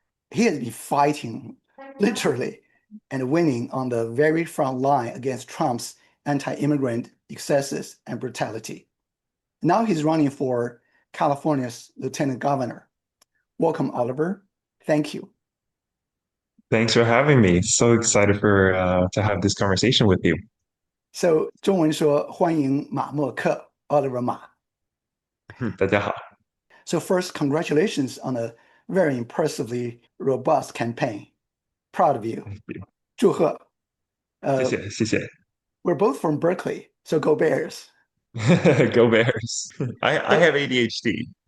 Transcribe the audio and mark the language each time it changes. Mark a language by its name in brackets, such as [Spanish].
[English] He has been fighting, literally, and winning on the very front line against Trump's anti-immigrant excesses and brutality. Now he's running for California's lieutenant governor. Welcome, Oliver. Thank you. Thanks for having me. So excited to have this conversation with you. So [Chinese] 中文说欢迎马默克 Oliver Ma. 大家好。 [English] So first, congratulations on a very impressively robust campaign. Proud of you. [Chinese] 祝贺。谢谢。 [English] We're both from Berkeley, so go Bears. Go Bears. I have ADHD.